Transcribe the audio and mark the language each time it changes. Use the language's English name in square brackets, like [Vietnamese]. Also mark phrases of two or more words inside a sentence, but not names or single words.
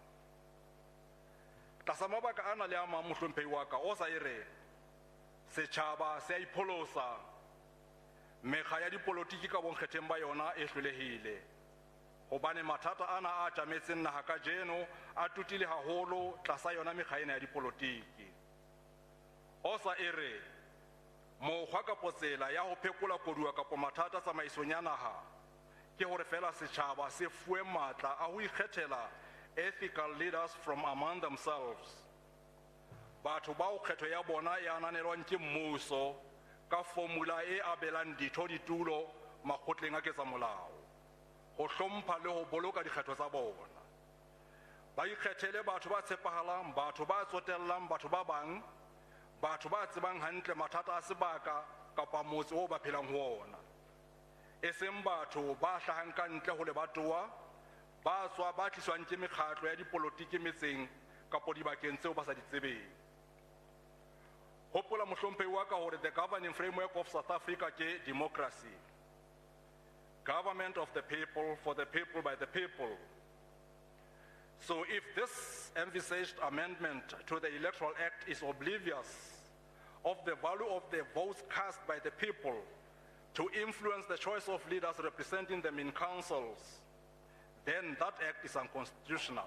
[Southern Sotho] Tlasa mabaka ana le a mang mohlomphehi wa ka o sa ere setjhaba se a ipholosa mekga ya dipolotiki ka bonkgetheng ba yona e hlolehile hobane mathata ana a tjametseng naha ka jeno a tutile haholo tlasa yona mekga ena ya dipolotiki. O sa ere mokgwa kapo tsela ya ho phekola koduwa kapo mathata tsamaisong ya naha ke hore fela setjhaba se fuwe matla a ho ikgethela [English] ethical leaders from among themselves. [Southern Sotho] Batho bao kgetho ya bona e ananelwang ke mmuso ka formula e abelang ditho ditulo makgotleng a ketsa molao ho hlompha le ho boloka dikgetho tsa bona. ba ikgethele batho ba tshepahalang, batho ba tsotellang batho ba bang, batho ba tsebang hantle mathata a sebaka kapa motse o ba phelang ho ona, e seng batho ba hlahang ka ntle ho lebatowa, ba tswa ba tliswang ke mekgatlo ya dipolotiki metseng kapa dibakeng tseo ba sa di tsebeng. Hopola mohlomphehi wa ka hore [English] the governing framework of South Africa ke democracy, government of the people, for the people, by the people. So if this envisaged amendment to the Electoral Act is oblivious of the value of the votes cast by the people to influence the choice of leaders representing them in councils, then that act is unconstitutional.